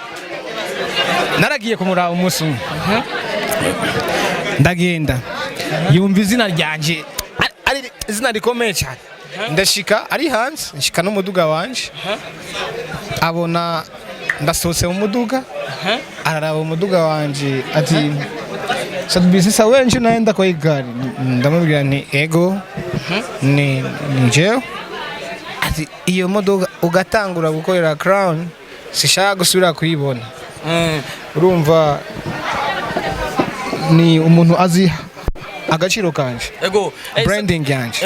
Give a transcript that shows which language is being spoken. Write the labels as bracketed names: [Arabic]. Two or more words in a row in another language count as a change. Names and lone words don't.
[Rundi] naragiye kumuraba umunsi ndagenda yumva izina ryanje ari izina rikomeye cyane ndashika ari hanze nshika n'umuduga wanje abona ndasohotse mu muduga araraba umuduga wanje ati Sadbi [Swahili] sasa wenje naenda kwa [Rundi] igari ndamubwira ni ego ni njeo ati iyo moduga ugatangura gukorera Crown sishaka gusubira kuyibona urumva ni umuntu azi agaciro kanje branding yanje